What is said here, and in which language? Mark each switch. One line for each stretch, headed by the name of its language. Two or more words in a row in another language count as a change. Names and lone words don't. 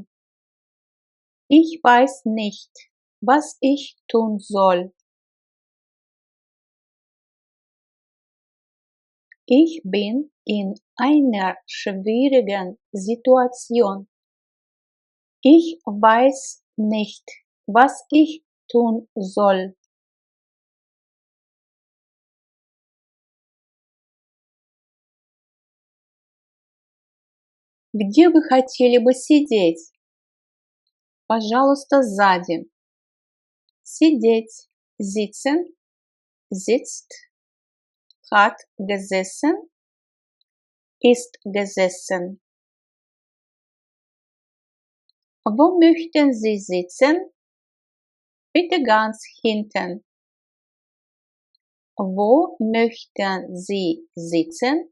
German: Ich weiß nicht, was ich tun soll. Ich bin in einer schwierigen Situation. Ich weiß nicht, was ich tun soll.
Russian: Где вы хотели бы сидеть? Пожалуйста, сзади. Сидеть.
German: Sitzen. Sitzt. Hat gesessen. Ist gesessen. Wo möchten Sie sitzen? Bitte ganz hinten. Wo möchten Sie sitzen?